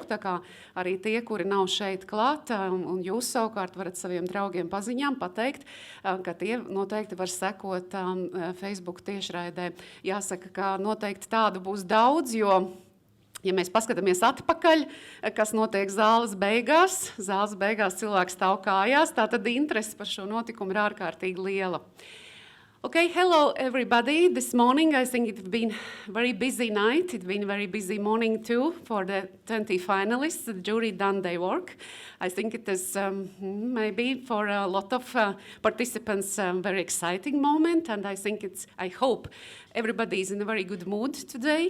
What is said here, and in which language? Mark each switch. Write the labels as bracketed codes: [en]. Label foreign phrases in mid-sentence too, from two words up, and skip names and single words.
[lv] Tā kā arī tie, kuri nav šeit klāt, un jūs savukārt varat saviem draugiem paziņām pateikt, ka tie noteikti var sekot Facebook tiešraidē. Jāsaka, ka noteikti tādu būs daudz, jo ja mēs paskatāmies atpakaļ, kas notiek zāles beigās cilvēks stāv kājās, tātad interese par šo notikumu ir ārkārtīgi liela. [en] Okay, hello everybody. This morning I think it's been a very busy night. It's been a very busy morning too for the 20 finalists. The jury done their work. I think it is maybe for a lot of participants a very exciting moment, and I hope everybody is in a very good mood today.